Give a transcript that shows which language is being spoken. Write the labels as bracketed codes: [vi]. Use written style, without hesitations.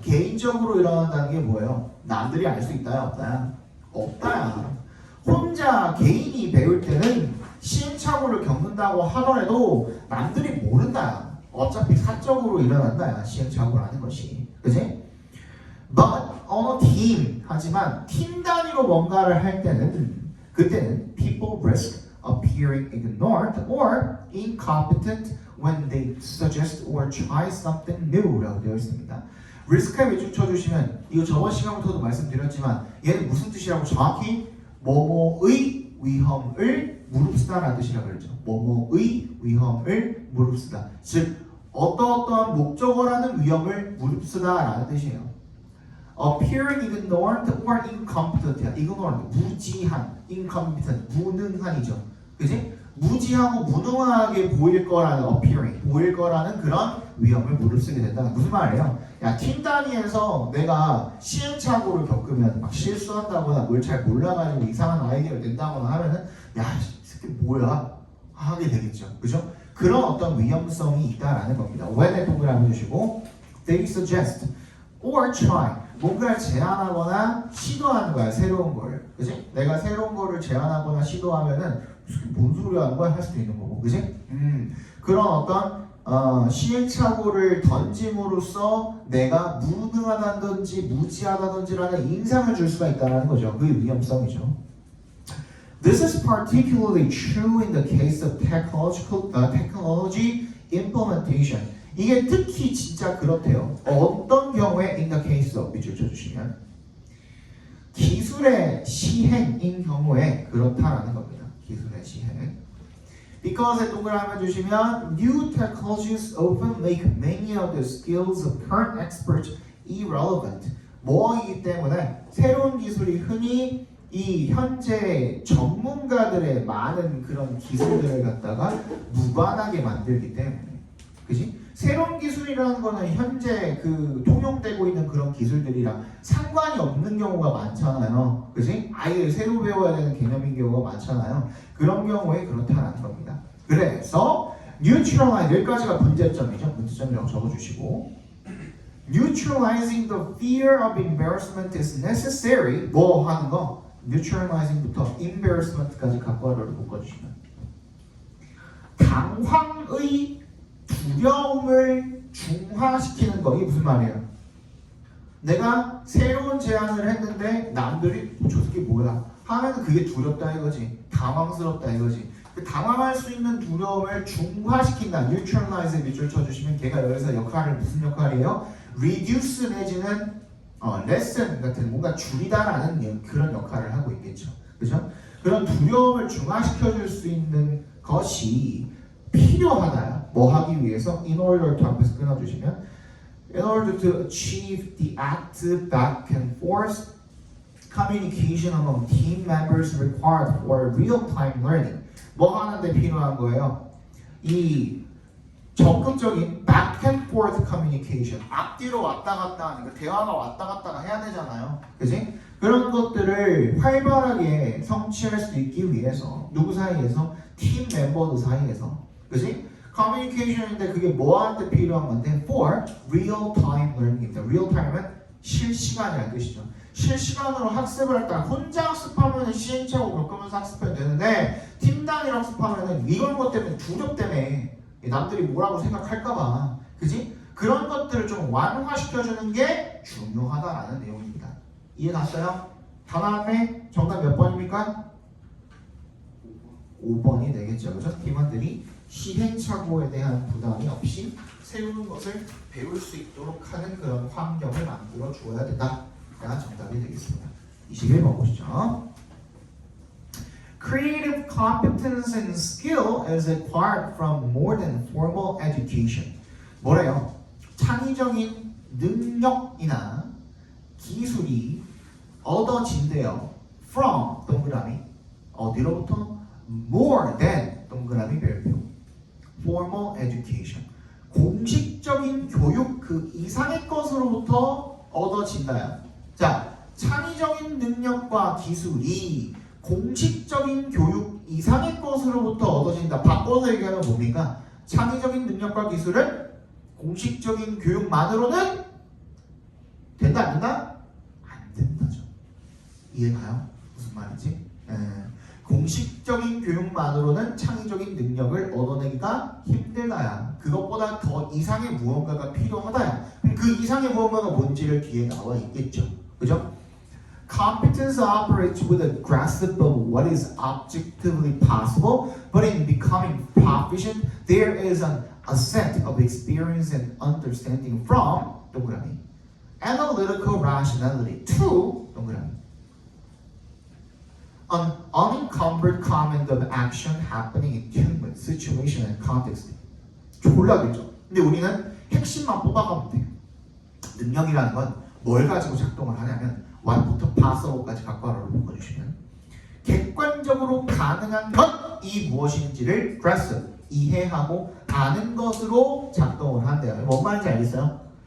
[ko] 개인적으로 일어난다는 게 뭐예요? 남들이 알 수 있다야 없다야? 없다야. 혼자 개인이 배울 때는 시행착오를 겪는다고 하더라도 남들이 모른다. 어차피 사적으로 일어난다야, 시행착오라는 것이. 그치? [en] But on a team, [ko] 하지만 팀 단위로 뭔가를 할 때는 그때는 [en] people risk appearing ignored or incompetent when they suggest or try something new [ko] 라고 되어 있습니다. 리스크에 밑줄 쳐주시면 이거 저번 시간부터도 말씀드렸지만 얘는 무슨 뜻이라고 정확히 뭐뭐의 위험을 무릅쓰다라는 뜻이라고 그랬죠. 뭐뭐의 위험을 무릅쓰다. 즉 어떠한 목적어라는 위험을 무릅쓰다라는 뜻이에요. [en] appearing ignored or incompetent. [ko] ignored 무지한, incompetent 무능한이죠. 그지? 무지하고 무능하게 보일 거라는 appearing 보일 거라는 그런 위험을 무릅쓰게 된다. 무슨 말이에요? 야, 팀 단위에서 내가 시행착오를 겪으면 막 실수한다거나 뭘 잘 몰라가지고 이상한 아이디어를 낸다거나 하면은 야, 이 새끼 뭐야? 하게 되겠죠. 그죠? 그런 어떤 위험성이 있다라는 겁니다. when에 동그라미 주시고 [en] they suggest or try [ko] 뭔가를 제안하거나 시도하는 거야. 새로운 거를. 그지? 내가 새로운 거를 제안하거나 시도하면은 뭔 소리 하는 거야? 할 수도 있는 거고. 그지? 그런 어떤 시행착오를 던짐으로써 내가 무능하다든지 무지하다든지라는 인상을 줄 수가 있다는 거죠. 그 위험성이죠. [en] This is particularly true in the case of technology implementation. [ko] 이게 특히 진짜 그렇대요. 어떤 경우에 [en] in the case of [ko] 밑줄 쳐주시면 기술의 시행인 경우에 그렇다라는 겁니다. 기술의 시행. [en] Because에 [ko] 동그라미 주시면 [en] new technologies often make many of the skills of current experts irrelevant. [ko] 뭐이기 때문에 새로운 기술이 흔히 이 현재 전문가들의 많은 그런 기술들을 갖다가 무관하게 만들기 때문에. 그지? 새로운 기술이라는 거는 현재 그 통용되고 있는 그런 기술들이랑 상관이 없는 경우가 많잖아요. 그지? 아예 새로 배워야 되는 개념인 경우가 많잖아요. 그런 경우에 그렇다는 겁니다. 그래서 neutralize 여기까지가 문제점이죠. 문제점이라고 적어주시고 [en] neutralizing the fear of embarrassment is necessary. [ko] 뭐 하는 거? neutralizing부터 embarrassment까지 각과를 묶어주시면 당황의 두려움을 중화시키는 거. 이게 무슨 말이에요? 내가 새로운 제안을 했는데 남들이 저 새끼 뭐야 하면 그게 두렵다 이거지. 당황스럽다 이거지. 그 당황할 수 있는 두려움을 중화시킨다. neutralize에 밑줄 쳐주시면 걔가 여기서 역할을 무슨 역할이에요? reduce 내지는 lessen 같은 뭔가 줄이다라는 그런 역할을 하고 있겠죠. 그죠? 그런 두려움을 중화시켜줄 수 있는 것이 필요하다야. 뭐 하기 위해서? [en] In order to [ko] 앞에서 끊어주시면 [en] in order to achieve the active back and forth communication among team members required for real-time learning. [ko] 뭐 하는데 필요한 거예요? 이 적극적인 [en] back and forth communication. [ko] 앞뒤로 왔다 갔다 하는 거, 대화가 왔다 갔다가 해야 되잖아요. 그지? 그런 것들을 활발하게 성취할 수 있기 위해서 누구 사이에서? 팀 멤버들 사이에서. 그지? 커뮤니케이션인데 그게 뭐한테 필요한 건데 [en] for real-time learning [ko] 입니다. real-time은 실시간이라는 뜻이죠. 실시간으로 학습을 할 때 혼자 학습하면 시행착오 겪으면서 학습해야 되는데 팀 단위로 학습하면은 이런 것 때문에 두렵 때문에 남들이 뭐라고 생각할까봐, 그지? 그런 것들을 좀 완화시켜주는 게 중요하다라는 내용입니다. 이해 갔어요? 다 나왔네? 정답 몇 번입니까? 5번이 되겠죠. 그죠? 팀원들이 시행착오에 대한 부담이 없이 세우는 것을 배울 수 있도록 하는 그런 환경을 만들어 주어야 된다. 가 정답이 되겠습니다. 21번 보시죠. [en] Creative competence and skill is acquired from more than formal education. [ko] 뭐래요? 창의적인 능력이나 기술이 얻어진대요. From 동그라미 어디로부터? [en] More than [ko] 동그라미 별표 [en] formal education. [ko] 공식적인 교육 그 이상의 것으로부터 얻어진다요. 자, 창의적인 능력과 기술이 공식적인 교육 이상의 것으로부터 얻어진다. 바꿔서 얘기하면 뭡니까? 창의적인 능력과 기술을 공식적인 교육만으로는 된다 안 된다? 안 된다죠. 이해가요? 무슨 말인지? 공식적인 교육만으로는 창의적인 능력을 얻어내기가 힘들다야. 그것보다 더 이상의 무언가가 필요하다야. 그럼 그 이상의 무언가가 뭔지를 뒤에 나와 있겠죠. 그죠? [en] Competence operates with a grasp of what is objectively possible, but in becoming proficient, there is an ascent of experience and understanding from 동그라미 analytical rationality to 동그라미 an unencumbered command of action happening in human situation and context. [ko] 졸라겠죠. 근데 우리는 핵심만 뽑아가면 돼요. 능력이라는 건 뭘 가지고 작동을 하냐면 what부터 possible까지 각괄호를 묶어주시면 객관적으로 가능한 것이 무엇인지를 grasp, 이해하고 아는 것으로 작동을 한대요. 뭔 말인지 알겠어요?